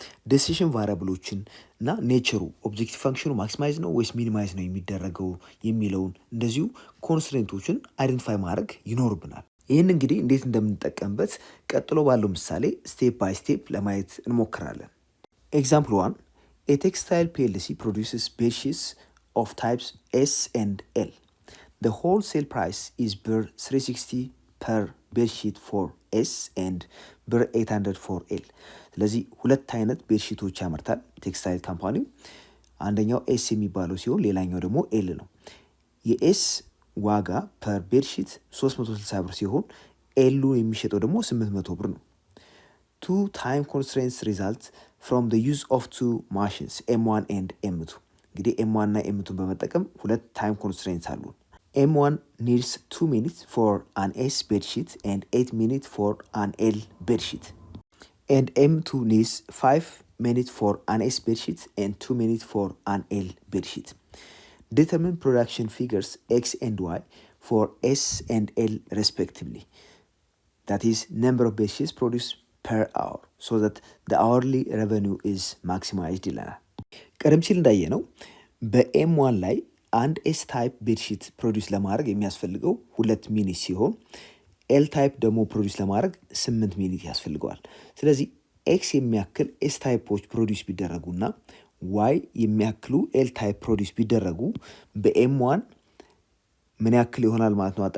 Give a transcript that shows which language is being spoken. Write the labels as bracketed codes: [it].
[am] ዲሲሽን ቫሪያብሎችን እና ኔቸሩ ኦብጀክቲቭ ፈንክሽኑ ማክሲማይዝ ነው ወይስ ሚኒማይዝ ነው የሚደረገው የሚለውን እንደዚሁ ኮንስትሬንቶችን አይደንቲፋይ ማድረግ ይኖርብናል። ይህን እንግዲህ እንዴት እንደምንጠቀምበት ቀጥሎ ባለው ምሳሌ ስቴፕ ባይ ስቴፕ ለማየት እንሞክራለን። ኤግዛምፕል 1 [en] A textile PLC produces bedsheets of types S and L. The wholesale price is BR 360 per bedsheet for S and BR 800 for L. [am] ስለዚህ ሁለት አይነት ቤድሺቶች ያመርታል ቴክስታይል ካምፓኒው። አንደኛው ኤስ የሚባለው ሲሆን ሌላኛው ደግሞ ኤል ነው። የኤስ ዋጋ ፐር ቤድሺት 360 ብር ሲሆን ኤሉ የሚሸጠው ደግሞ 800 ብር ነው። [en] Two time constraints result from the use of two machines M1 and M2. [am] እንግዲህ M1 እና M2 በመጠቀም ሁለት ታይም ኮንስትሬንትስ አሉ። [en] M1 needs 2 minutes for an S bedsheet and 8 minutes for an L bedsheet. And M2 needs 5 minutes for an S bedsheet and 2 minutes for an L bedsheet. Determine production figures X and Y for S and L respectively. That is number of bedsheets produced per hour so that the hourly revenue is maximized [am] ይለናል። ቀደም ሲል እንዳየ ነው በኤም1 ላይ አንድ ኤስ ታይፕ ቤድሺት ፕሮዲውስ ለማድረግ የሚያስፈልገው 2 ሚኒት ሲሆን ኤል ታይፕ ደግሞ ፕሮዲውስ ለማድረግ 8 ሚኒት ያስፈልገዋል። ስለዚህ ኤክስ የሚያክል ኤስ ታይፖች ፕሮዲውስ ቢደረጉና ዋይ የሚያክሉ ኤል ታይፕ ፕሮዲውስ ቢደረጉ በኤም1 ምን ያክል ይሆናል ማለት ነው?